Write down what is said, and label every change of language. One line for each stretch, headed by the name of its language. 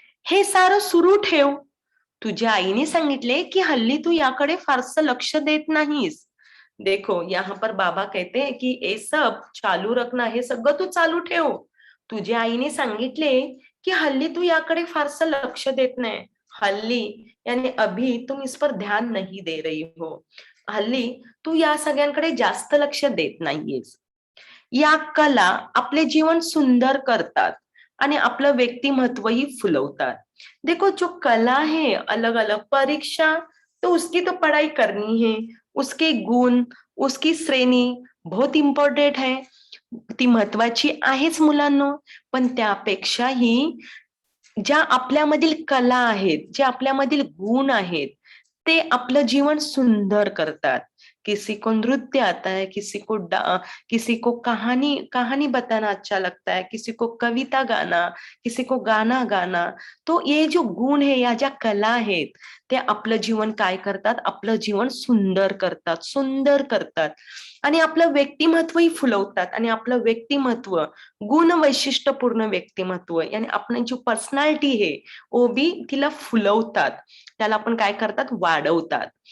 Marathi: हे सारं सुरू ठेव. तुझ्या आईने सांगितले की हल्ली तू याकडे फारसं लक्ष देत नाहीस.
Hindi: देखो, यहाँ पर बाबा कहते हैं कि ये सब चालू रखना,
Marathi: हे सगळं तू चालू ठेव. तुझ्या आईने सांगितले की हल्ली तू याकडे फारसं लक्ष देत नाही.
Hindi: हल्ली यानी अभी तुम इस पर ध्यान नहीं दे रही हो.
Marathi: हल्ली तू या सगळ्यांकडे जास्त लक्ष देत नाहीयेस. या कला आपले जीवन सुंदर करतात आणि आपलं व्यक्तिमत्वही फुलवतात.
Hindi: देखो, जो कला है अलग अलग, परीक्षा तो उसकी तो पढ़ाई करनी है, उसके गुण, उसकी श्रेणी बहुत इम्पॉर्टंट है,
Marathi: ती महत्वाची आहेच मुलांनो. पण त्यापेक्षाही ज्या आपल्यामधील कला आहेत, जे आपल्यामधील गुण आहेत, ते आपलं जीवन सुंदर करतात.
Hindi: किसी को नृत्य आता है, किसी को कहानी बताना अच्छा लगता है, किसी को कविता गाना, किसी को गाना गाना. तो ये जो गुण है,
Marathi: या ज्या कला आहेत, ते आपलं जीवन काय करतात, आपलं जीवन सुंदर करतात. आणि आपलं व्यक्तिमत्वही फुलवतात आणि आपलं व्यक्तिमत्व गुण वैशिष्ट्यपूर्ण व्यक्तिमत्व आणि आपण जी पर्सनॅलिटी आहे ओबी तिला फुलवतात, त्याला आपण काय करतात वाढवतात.